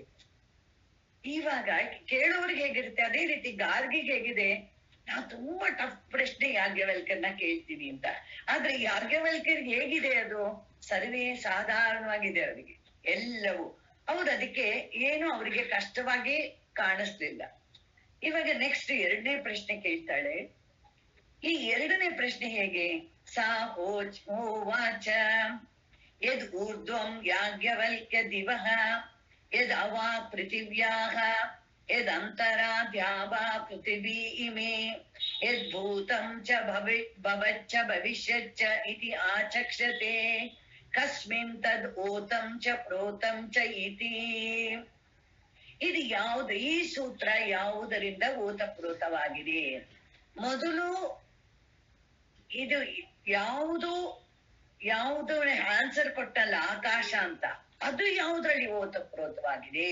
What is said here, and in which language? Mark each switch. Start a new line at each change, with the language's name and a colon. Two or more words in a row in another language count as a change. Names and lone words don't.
Kannada: ಇವಾಗ ಕೇಳೋರ್ಗೆ ಹೇಗಿರುತ್ತೆ ಅದೇ ರೀತಿ ಗಾರ್ಗಿಗೆ ಹೇಗಿದೆ, ನಾವು ತುಂಬಾ ಟಫ್ ಪ್ರಶ್ನೆ ಯಾಜ್ಞವಲ್ಕ್ಯರನ್ನ ಕೇಳ್ತೀನಿ ಅಂತ. ಆದ್ರೆ ಯಾಜ್ಞವಲ್ಕ್ಯರ್ಗೆ ಹೇಗಿದೆ, ಅದು ಸರ್ವೇ ಸಾಧಾರಣವಾಗಿದೆ ಅವರಿಗೆ ಎಲ್ಲವೂ. ಹೌದು, ಅದಕ್ಕೆ ಏನು ಅವರಿಗೆ ಕಷ್ಟವಾಗಿ ಕಾಣಿಸ್ಲಿಲ್ಲ. ಇವಾಗ ನೆಕ್ಸ್ಟ್ ಎರಡನೇ ಪ್ರಶ್ನೆ ಕೇಳ್ತಾಳೆ. ಈ ಎರಡನೇ ಪ್ರಶ್ನೆ ಹೇಗೆ,
Sanskrit: ಸಾ ಹೋವಾಚ ಯದ್ ಊರ್ಧ್ವಂ ಯಾಜ್ಞವಲ್ಕ್ಯ ದಿವಃ ಯದ್ ಅವಾ ಪೃಥಿವ್ಯಾಃ ಯದ್ ಅಂತರಾ ದ್ಯಾವಾ ಪೃಥಿವೀ ಇಮೇ ಯದ್ ಭೂತಂ ಚ ಭವಚ್ಚ ಭವಿಷ್ಯಚ್ಚ ಇತಿ ಆಚಕ್ಷತೆ ಕಸ್ಮಿನ್ ತದ್ ಓತಂ ಚ ಪ್ರೋತಂ ಚ ಇತಿ.
Kannada: ಇದು ಯಾವುದು, ಈ ಸೂತ್ರ ಯಾವುದರಿಂದ ಓತಪ್ರೋತವಾಗಿದೆ? ಮೊದಲು ಇದು ಯಾವುದು ಆನ್ಸರ್ ಕೊಟ್ಟಲ್ಲ, ಆಕಾಶ ಅಂತ, ಅದು ಯಾವುದ್ರಲ್ಲಿ ಓತಪ್ರೋತವಾಗಿದೆ?